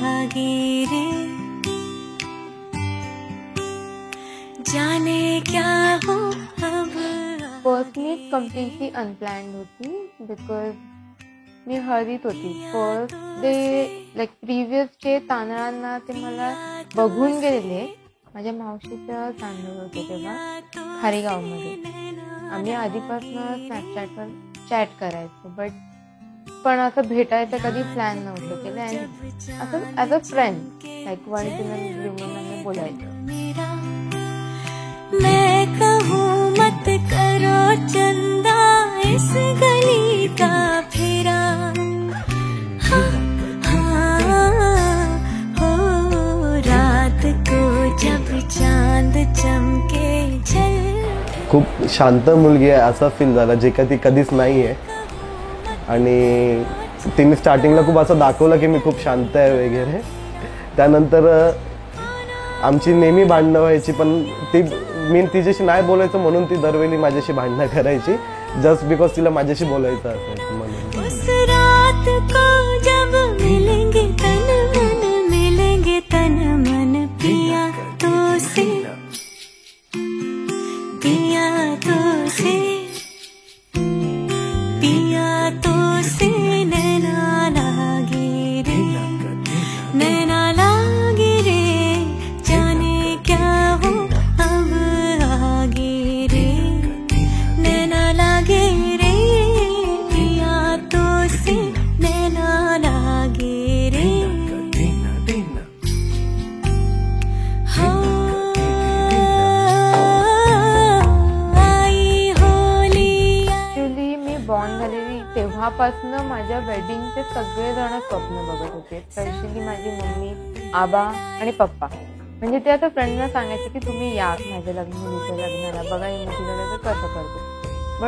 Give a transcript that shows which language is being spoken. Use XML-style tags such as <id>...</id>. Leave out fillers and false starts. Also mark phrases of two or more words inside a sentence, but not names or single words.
<hi>लागे रे, जाने क्या हो अब।</hi> <en>first meet completely unplanned</en> <mr>होती बिकॉज मी हळदीत होती.</mr> <en>first day like previous day</en> <mr>तांदळांना ते मला बघून गेले. माझ्या मावशीचं तांदूळ होते तेव्हा खारीगावमध्ये. आम्ही आधीपासून स्नॅपचॅटवर चॅट करायचो पण असं भेटायचं कधी प्लॅन नव्हतं केलं. आणि असं</mr> <en>as a friend like once in a blue moon</en> <mr>आम्ही बोलायचो.</mr> <hi>मैं कहूँ मत करो चंदा इस गली का फेरा, हो रात को जब चांद चमके छल.</hi> <mr>खूप शांत मुलगी आहे असं फील झालं, जे का ती कधीच नाही आहे. आणि तिने स्टार्टिंगला खूप असं दाखवलं की मी खूप शांत आहे वगैरे. त्यानंतर आमची नेहमी भांडणं व्हायची, पण मी तिच्याशी नाही बोलायचं म्हणून ती दरवेळी माझ्याशी भांडणं करायची,</mr> <en>just because</en> <mr>तिला माझ्याशी बोलायचं असायचं म्हणून.</mr> <hi>उस रात को जब मिलेंगे तन मन पिया तो से, पिया तो से, पिया तो से नैना लागे रे, नैना लागे रे, जाने क्या हो अब आगे रे, नैना लागे रे, पिया तो से नैना लागे रे.</hi> <mr>बॉर्न झालेली तेव्हापासून माझ्या वेडिंगचे सगळेजण स्वप्न बघत होते. स्पेशली माझी मम्मी, आबा आणि पप्पा. म्हणजे ते आता फ्रेंडना सांगायचे की तुम्ही या माझ्या मुलीच्या लग्नाला, बघा ही मोठी लग्न कसं करतो.</mr>